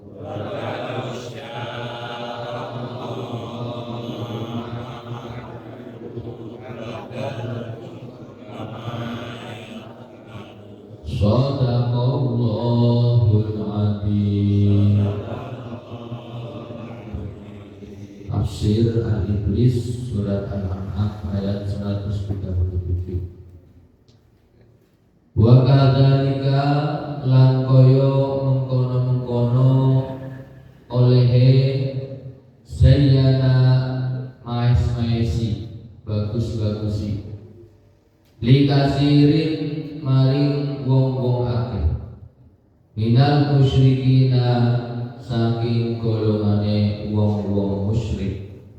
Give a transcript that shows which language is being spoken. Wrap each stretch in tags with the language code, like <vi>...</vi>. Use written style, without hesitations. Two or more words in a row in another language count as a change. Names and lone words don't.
<ar>صدق الله العظيم.</ar> <jv>Tafsir Al-Iblis surat Al-An'am ayat 137.</jv> <ar>وكذلك</ar> <jv>lan kaya mengkono-mengkono olehe zayyana maes-maesi bagus-bagusi likasirin maring wong-wong akeh</jv> <ar>من المشركين</ar> <jv>saking golongane wong-wong musyrik.</jv>